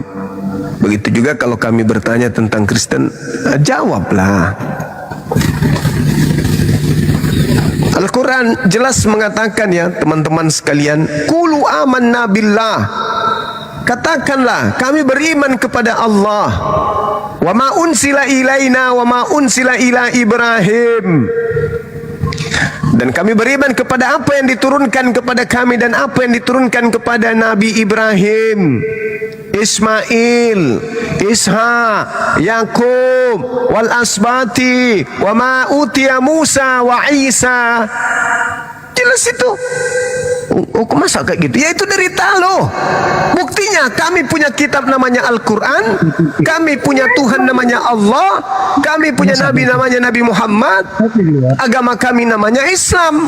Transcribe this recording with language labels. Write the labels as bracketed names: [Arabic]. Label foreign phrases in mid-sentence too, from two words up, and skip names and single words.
[Indonesian] Begitu juga kalau kami bertanya tentang Kristen, jawablah. Al-Quran jelas mengatakan ya teman-teman sekalian, [Arabic] قولوا آمنا بالله. [Indonesian] Katakanlah kami beriman kepada Allah. [Arabic] وما أنزل إلينا وما أنزل إلى إبراهيم. [Indonesian] Dan kami beriman kepada apa yang diturunkan kepada kami dan apa yang diturunkan kepada Nabi Ibrahim, Ismail, Ishak, Yakub, [Arabic] والأسباط وما أوتي موسى وعيسى. [Indonesian] Jelas itu. Oh, masa kayak gitu? Ya itu derita loh. Buktinya kami punya kitab namanya Al-Quran, kami punya Tuhan namanya Allah, kami punya Nabi namanya Nabi Muhammad, agama kami namanya Islam.